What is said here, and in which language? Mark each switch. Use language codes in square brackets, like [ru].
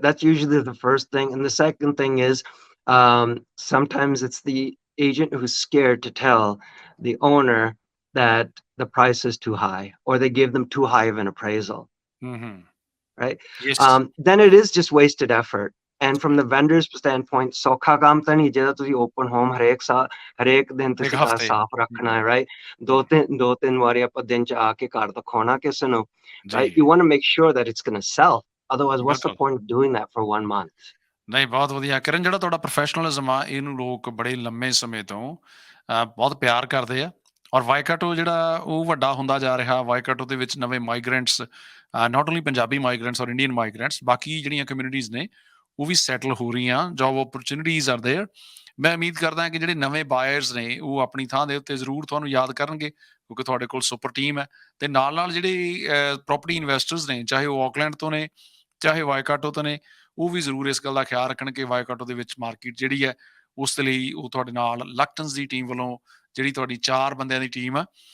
[en] That's usually the first thing. And the second thing is, sometimes it's the agent who's scared to tell the owner that the price is too high, or they give them too high of an appraisal, mm-hmm. right? yes Then it is just wasted effort. And from the vendor's standpoint, [pa] ਸੌਖਾ ਕੰਮ ਤਾਂ ਨਹੀਂ, ਜਿਹੜਾ ਤੁਸੀਂ open home ਹਰੇਕ ਦਿਨ ਇੱਕ ਤੁਸੀਂ ਘਰ ਹਫਤੇ ਸਾਫ਼ ਰੱਖਣਾ ਹੈ, [en] yeah right? [pa] ਦੋ ਤਿੰਨ ਵਾਰੀ ਆਪਾਂ ਦਿਨ ਚ ਆ ਕੇ ਘਰ ਦਿਖਾਉਣਾ ਕਿਸੇ ਨੂੰ, ਜੀ [en] right? You want to make sure that it's going to sell. Otherwise, what's the [pa] ਬਿਲਕੁਲ [en] point of doing that for 1 month? [pa] ਨਹੀਂ ਬਹੁਤ ਵਧੀਆ ਕਿਰਨ ਜਿਹੜਾ ਤੁਹਾਡਾ ਪ੍ਰੋਫੈਸ਼ਨਲਿਜ਼ਮ ਆ ਇਹਨੂੰ ਲੋਕ ਬੜੇ ਲੰਮੇ ਸਮੇਂ ਤੋਂ ਬਹੁਤ ਪਿਆਰ ਕਰਦੇ ਆ ਔਰ ਵਾਈਕਾਟੋ ਜਿਹੜਾ ਉਹ ਵੱਡਾ ਹੁੰਦਾ ਜਾ ਰਿਹਾ ਵਾਈਕਾਟੋ ਦੇ ਵਿੱਚ ਨਵੇਂ ਮਾਈਗਰੈਂਟਸ [en] not only [pa] ਪੰਜਾਬੀ ਮਾਈਗਰੈਂਟਸ ਔਰ ਇੰਡੀਅਨ ਮਾਈਗਰੈਂਟਸ ਬਾਕੀ ਜਿਹੜੀਆਂ ਕਮਿਊਨਿਟੀਜ਼ ਨੇ ਉਹ ਵੀ ਸੈਟਲ ਹੋ ਰਹੀਆਂ [en] job opportunities are there [pa] ਮੈਂ ਉਮੀਦ ਕਰਦਾ ਕਿ ਜਿਹੜੇ ਨਵੇਂ ਬਾਇਰਸ ਨੇ ਉਹ ਆਪਣੀ ਥਾਂ ਦੇ ਉੱਤੇ ਜ਼ਰੂਰ ਤੁਹਾਨੂੰ ਯਾਦ ਕਰਨਗੇ ਕਿਉਂਕਿ ਤੁਹਾਡੇ ਕੋਲ ਸੁਪਰ ਟੀਮ ਹੈ ਤੇ ਨਾਲ ਜਿਹੜੇ ਪ੍ਰੋਪਰਟੀ ਇਨਵੈਸਟਰਸ ਨੇ ਚਾਹੇ ਉਹ ਆਕਲੈਂਡ ਤੋਂ ਨੇ ਚਾਹੇ ਵਾਈਕਾਟੋ ਤੋਂ ਨੇ ਉਹ ਵੀ ਜ਼ਰੂਰ ਇਸ ਗੱਲ ਦਾ ਖਿਆਲ ਰੱਖਣ ਕਿ ਵਾਈਕਾਟੋ ਦੇ ਵਿੱਚ ਮਾਰਕੀਟ ਜਿਹੜੀ ਹੈ ਉਸ ਦੇ ਲਈ ਉਹ ਤੁਹਾਡੇ ਨਾਲ ਲਗਟਨਸ ਦੀ ਟੀਮ ਵੱਲੋਂ ਜਿਹੜੀ ਤੁਹਾਡੀ 4 ਬੰਦਿਆਂ ਦੀ ਟੀਮ ਆ